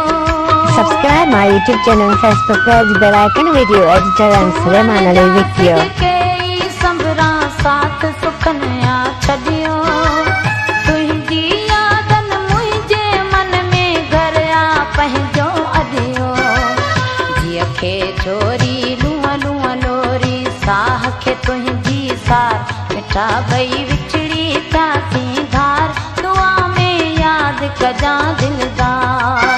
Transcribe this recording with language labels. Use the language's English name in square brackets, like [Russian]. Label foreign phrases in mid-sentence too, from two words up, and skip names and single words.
[English] Subscribe my YouTube channel and press the bell icon. Video editor and Suleiman Ali video. [Sindhi] संभरा साथ सुखनिया छॾियो, तुंहिंजी यादनि मुंहिंजे मन में घरिया पंहिंजो अॾियो। जीअ खे छोरी लूअं लूअं लोरी, साह खे तुंहिंजी सार, मिठा ॿई विछड़ी थियासीं धार, दुआ में यादि कजां दिलदार।